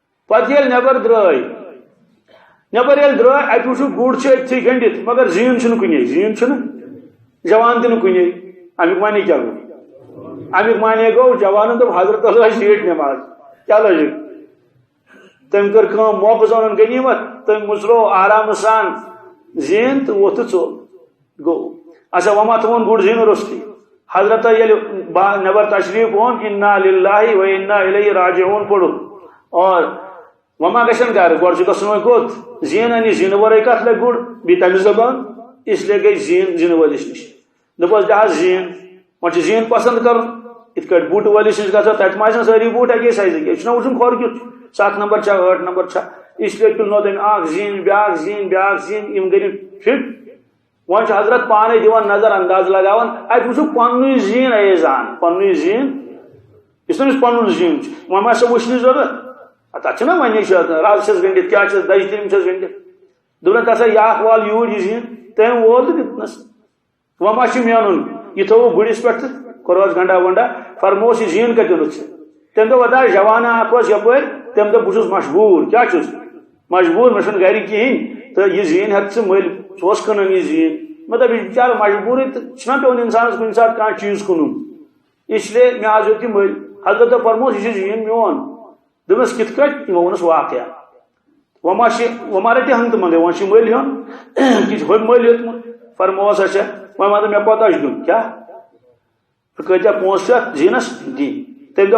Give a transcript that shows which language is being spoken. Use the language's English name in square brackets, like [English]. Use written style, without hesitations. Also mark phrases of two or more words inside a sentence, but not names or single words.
[Kashmiri] پتہ ییٚلہِ نٮ۪بر درٛاے اتہِ وٕچھو گُر چھُ أتھی گٔنڈِتھ مگر زیٖن چھُنہٕ کُنے جوان تہِ نہٕ کُنے امیُک معنی کیٛاہ گوٚو امیُک معنی گوٚو جوانن دوٚپ حضرت لٲج زیٖٹھ نٮ۪ماز کیٛاہ لٲجِکھ تٔمۍ کٔر کٲم موقعہٕ زانن غنیٖمت تٔمۍ مُژروو آرام سان زیٖن تہٕ ووٚتھ تہٕ ژوٚل گوٚو اچھا وۄنۍ ما تھوٚوُن گُر زیٖنہٕ روٚستٕے حضرت ییٚلہِ نٮ۪بر تشریٖف اوٚن [Arabic] اِنا لِلّٰہِ و اِنا اِلیہِ راجعوٗن [Kashmiri] پوٚرُن اور وۄنۍ ما گژھن گرٕ گۄڈٕ چھُ گژھُن وۄنۍ کوٚت زیٖن اَنہِ زیٖنہٕ ورٲے کتھ لگہِ گُر بیٚیہِ تمہِ زبان [Urdu] اس لیے [Kashmiri] گٔے زیٖن زیٖنہٕ وٲلِس نِش دوٚپُس دِ زیٖن وۄنۍ چھُ زیٖن پسنٛد کرُن یِتھ کٲٹھۍ بوٗٹہٕ وٲلِس نِش گژھو تتہِ ما آسن سٲری بوٗٹھ اکی سایزٕکۍ ییٚتہِ چھُنہ وٕچھُن کھۄر کیُتھ چھُ 7 نمبر چھا 8 نمبر چھا [Urdu] اس لیے [Kashmiri] تُلنو تٔمۍ اکھ زیٖن بیاکھ زیٖن یِم گٔے فٹ وۄنۍ چھُ حضرت پانے دِوان نظر انداز لگاوان اتہِ وٕچھو پننُے زیٖن ایزان پننُے زیٖن یُس تٔمِس پنُن زیٖن چھُ وۄنۍ ما چھِ وٕچھنٕچ ضروٗرت تتھ چھُنہ وۄنۍ رز چھس گٔنڈِتھ کیٛاہ چھس دجہِ تِم چھس گٔنڈِتھ دوٚپُن تسا یہِ اکھ وال یوٗرۍ یہِ زیٖن تٔمۍ وول تہٕ دیُتنس وۄنۍ ما چھُ مینُن یہِ تھوٚوُکھ گُرِس پٮ۪ٹھ تہٕ کوٚرہوس گنڈا ونڈا فرمووُس یہِ زیٖن کتہِ اوٚنُتھ ژےٚ تٔمۍ دوٚپ ودا جوانا اکھ اوس یپٲرۍ تٔمۍ دوٚپ بہٕ چھُس مجبوٗر کیٛاہ چھُس مجبوٗر مےٚ چھُنہٕ گرِ کِہیٖنۍ تہٕ یہِ زیٖن ہٮ۪تھ ژٕ مٔلۍ ژٕ اوس کٕنان یہِ زیٖن مطلب یہِ چھُ بِچارٕ مجبوٗرٕے تہٕ چھُنہ پیوان انسانس کُنہِ ساتہٕ کانٛہہ چیٖز کٕنُن [Urdu] اس لیے [Kashmiri] مےٚ حظ ہیوٚت یہِ مٔلۍ حضرتو فرمووُس یہِ چھُ زیٖن میون دوٚپنس کِتھ کٲٹھۍ یِمو ووٚنُس واقعہ وۄنۍ ما رٔٹہِ ہنٛگتہٕ منٛگے وۄنۍ چھُ مٔلۍ ہیوٚن کِتھ ہُمہِ مٔلۍ ہیوٚتمُت فرمووس اچھا وۄنۍ ون مےٚ کوتاہ چھُ دیُن کیٛاہ کۭتیاہ پونٛسہٕ چھِ اتھ زیٖنس دِنۍ تٔمۍ